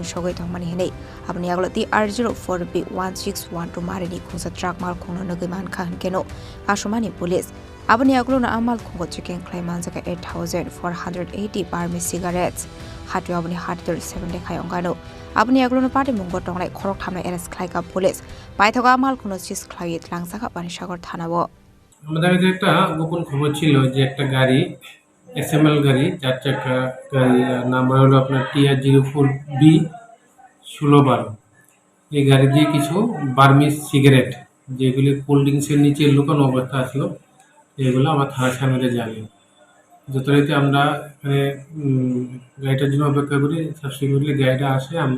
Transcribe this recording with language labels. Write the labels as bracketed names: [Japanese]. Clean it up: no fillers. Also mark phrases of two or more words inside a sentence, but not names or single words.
[Kok Borok] sogoi tongmani henei Aboni aglo TR04B-1612marini Khungsa truck Malkhungo nogoi mankha henkeno asomani Police Aboni aglo na Malkhungo checking Khlaiwi Manjakha 8,480 [English] Burmese cigarettes [Kok Borok] Hatio Aboni Hatidhar 7 Lakh Wngano Aboni aglo na Patimungo tonglai Khoroktham arrest Khlaikha Police Paithago Malkhungo sis Khlaiwi Manjakha Panisagar থানাবো [Bangla] আমাদের কাছে একটা গোপন খবর ছিল যে একটা গাড়ি এসএমএল গাড়ি 4 চাকা গাড়ি নাম্বার হলো আপনার TR04B-1612 এই গাড়ি দিয়ে কিছু বার্মিজ সিগারেট যেগুলি [English] cold drinks [Bangla] নিচে লুকানো অবস্থা ছিল এগুলো আমার থানার সামনে যাবে যথারীতি আমরা এখানে গাড়িটার জন্য অপেক্ষা করি সাবসিকুয়েন্টলি গাড়িটা আসে আমরা